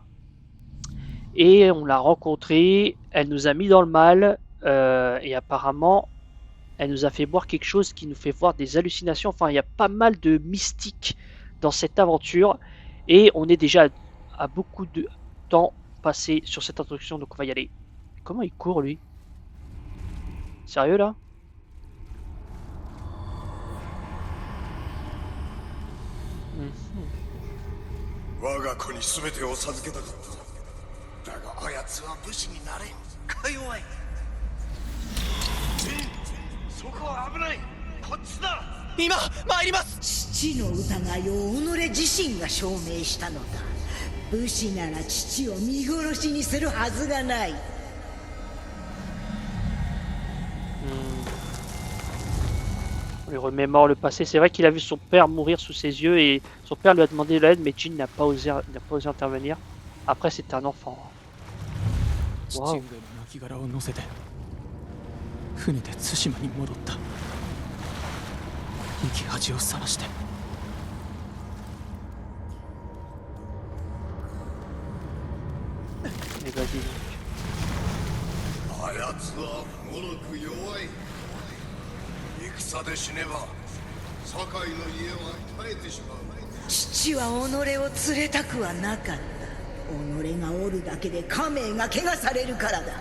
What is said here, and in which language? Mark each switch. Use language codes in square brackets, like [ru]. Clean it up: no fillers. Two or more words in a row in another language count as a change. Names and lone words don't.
[fr] Et on l'a rencontrée, elle nous a mis dans le mal, et apparemment, elle nous a fait boire quelque chose qui nous fait voir des hallucinations. Enfin, il y a pas mal de mystique dans cette aventure. Et on est déjà à beaucoup de temps passé sur cette introduction, donc on va y aller. Comment il court, lui? Sérieux, là? Hmm. [ja] 我が子に全てを授けたかった。だがあやつは武士になれん。か弱い。ジン、そこは危ない。こっちだ。今参ります。父の疑いを己自身が証明したのだ。武士なら父を見殺しにするはずがない。 [fr] On lui remémore le passé. C'est vrai qu'il a vu son père mourir sous ses yeux et son père lui a demandé l'aide, mais Jin n'a pas osé intervenir. Après, c'était un enfant. Wow. [ja] 父上の亡骸を乗せて船で対馬に戻った。生き恥をさらして。 [fr] Mais vas-y. [ja] あやつはもろく弱い。戦で死ねば堺の家は耐えてしまう。父は己を連れたくはなかった。己がおるだけで家名が怪我されるからだ。